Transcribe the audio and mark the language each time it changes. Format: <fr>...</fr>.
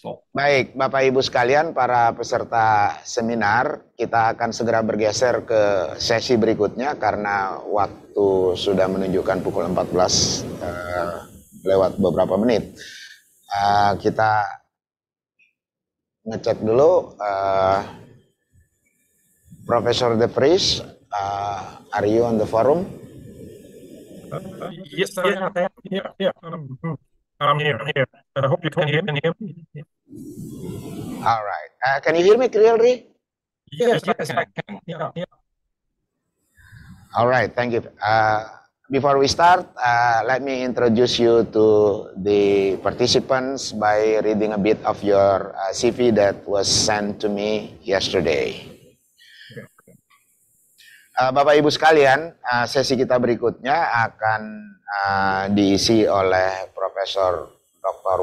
<id>Baik, Bapak Ibu sekalian, para peserta seminar, kita akan segera bergeser ke sesi berikutnya karena waktu sudah menunjukkan pukul 14 lewat beberapa menit. Kita ngecek dulu,</id> <en>Professor De Vries, are you on the forum? Yes, yeah. I'm here. I hope you can hear me. All right. Can you hear me clearly? Yes, I can. Yeah. All right, thank you. Before we start, let me introduce you to the participants by reading a bit of your CV that was sent to me yesterday.</en> <id>Bapak Ibu sekalian, sesi kita berikutnya akan diisi oleh Profesor Dr.</id>